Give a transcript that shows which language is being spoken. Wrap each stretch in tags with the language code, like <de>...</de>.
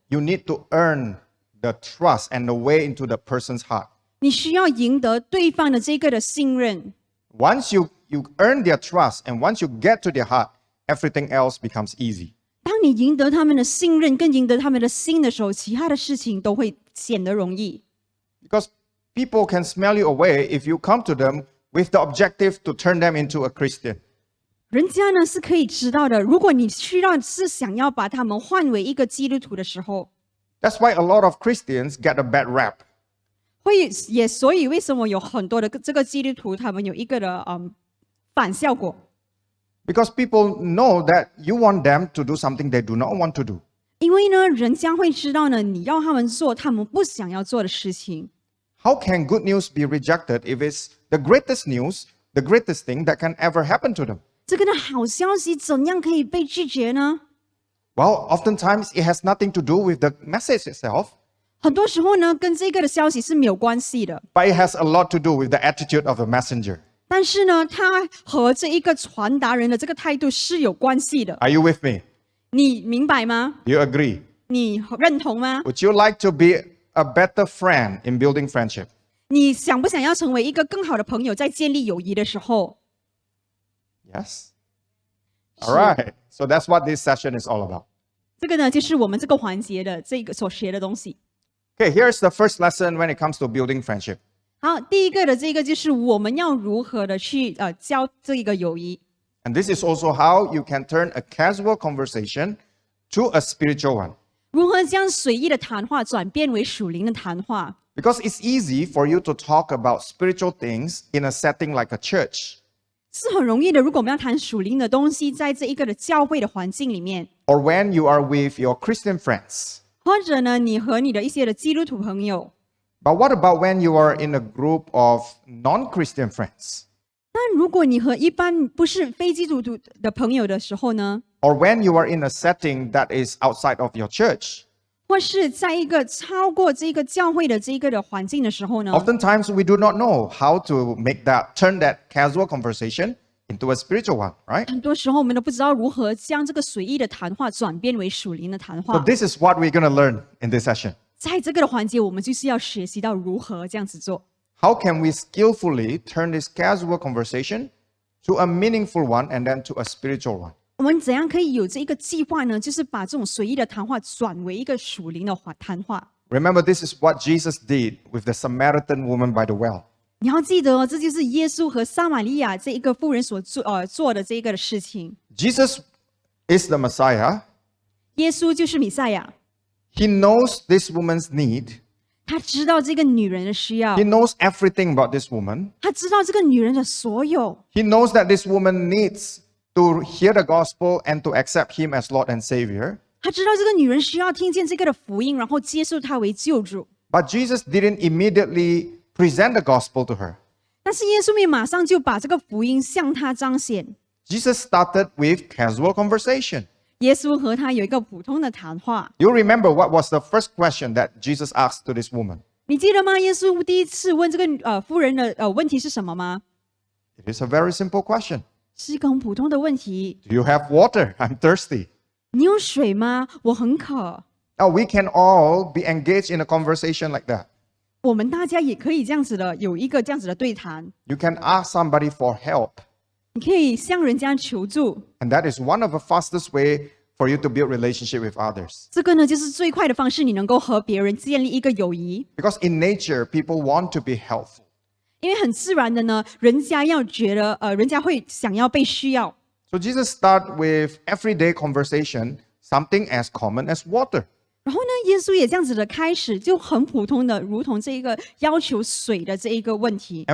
<en>you need to earn the trust and the way into the person's heart.</en> <zh>你需要赢得对方的这个的信任。</zh> <en>Once you earn their trust and once you get to their heart, everything else becomes easy.</en> <zh>当你赢得他们的信任，更赢得他们的心的时候，其他的事情都会显得容易。</zh> <en>Because people can smell you away if you come to them with the objective to turn them into a Christian.</en> <zh>人家呢是可以知道的，如果你是想要把他们换为一个基督徒的时候，</zh> <en>That's why a lot of Christians get a bad rap.</en> <zh>所以为什么有很多的这个基督徒他们有一个的反效果？</zh> <en>Because people know that you want them to do something they do not want to do.</en> <zh>因为呢，人家会知道呢，你要他们做他们不想要做的事情。</zh> <en>How can good news be rejected if it's the greatest news, the greatest thing that can ever happen to them?</en> <zh>这个的好消息怎样可以被拒绝呢？</zh> <en>Well, oftentimes it has nothing to do with the message itself,</en> <zh>很多时候呢，跟这个的消息是没有关系的，</zh> <en>but it has a lot to do with the attitude of the messenger.</en> <zh>但是呢，它和这一个传达人的这个态度是有关系的。</zh> <en>Are you with me?</en> <zh>你明白吗？</zh> <en>You agree?</en> <zh>你认同吗？</zh> <en>Would you like to be a better friend in building friendship?</en> <zh>你想不想要成为一个更好的朋友，在建立友谊的时候？</zh> <en>Yes? All right. So that's what this session is all about.</en> <zh>这个呢，就是我们这个环节的这个所学的东西。</zh> <en>Okay, here's the first lesson when it comes to building friendship.</en> <zh>好，第一个的这个就是我们要如何的去交这个友谊。</zh> <en>And this is also how you can turn a casual conversation to a spiritual one.</en> <zh>如何将随意的谈话转变为属灵的谈话？</zh> <en>Because it's easy for you to talk about spiritual things in a setting like a church,</en> <zh>是很容易的。如果我们要谈属灵的东西，在这一个的教会的环境里面，</zh> <en>or when you are with your Christian friends.</en> <zh>或者呢，你和你的一些的基督徒朋友。</zh> <en>But what about when you are in a group of non-Christian friends?</en> <zh>但如果你和一般不是非基督徒的朋友的时候呢，</zh> <en>Or when you are in a setting that is outside of your church?</en> <zh>或是在一个超过这个教会的这个的环境的时候呢，</zh> <en>Oftentimes we do not know how to turn that casual conversation into a spiritual one, right?</en> <zh>很多时候我们都不知道如何将这个随意的谈话转变为属灵的谈</zh> <en>So</en> <zh>话。</zh> <en>this is what we're going to learn in this session.</en> <zh>在这个的环节，我们就是要学习到如何这样子做。</zh> <en>How can we skillfully turn this casual conversation to a meaningful one and then to a spiritual one?</en> <zh>我们怎样可以有这一个计划呢？就是把这种随意的谈话转为一个属灵的谈话。</zh> <en>Remember, this is what Jesus did with the Samaritan woman by the well.</en> <zh>你要记得哦，这就是耶稣和撒玛利亚这一个妇人所做的这一个的事情。</zh> <en>Jesus is the Messiah.</en> <zh>耶稣就是弥赛亚，</zh> <en>He knows this woman's need.</en> <zh>他知道这个女人的需要</zh> <en>He，knows everything about this woman.</en> <zh>他知道这个女人的所有，</zh> <en>He knows that this woman needs to hear the gospel and to accept him as Lord and Savior.</en> <zh>他知道这个女人需要听见这个的福音，然后接受他为救主。</zh> <en>But Jesus didn't immediately present the gospel to her.</en> <zh>但是耶稣没马上就把这个福音向她彰显。</zh> <en>Jesus started with casual conversation.</en> <zh>耶稣和她有一个普通的谈话。</zh> <en>You remember what was the first question that Jesus asked to this woman?</en> <zh>你记得吗？耶稣第一次问这个妇人的问题是什么吗？</zh> <en>It is a very simple question.</en> <zh>是一个很普通的问题。</zh> <en>Do you have water? I'm thirsty.</en> <zh>你有水吗？我很渴。</zh> <en>Now we can all be engaged in a conversation like that.</en> <zh>我们大家也可以这样子的，有一个这样子的对谈。</zh> <en>You can ask somebody for help.</en> <zh>你可以向人家求助，</zh> <en>And that is one of the fastest way for you to build relationship with others.</en> <zh>这个呢就是最快的方式，你能够和别人建立一个友谊。</zh> <en>Because in nature, people want to be helpful.</en> <zh>因为很自然的呢，人家要觉得人家会想要被需要。</zh> <en>So Jesus start with everyday conversation, something as common as water.</en> <zh>然后呢，耶稣也这样子的开始，就很普通的，如同这一个要求水的这一个问题。</zh>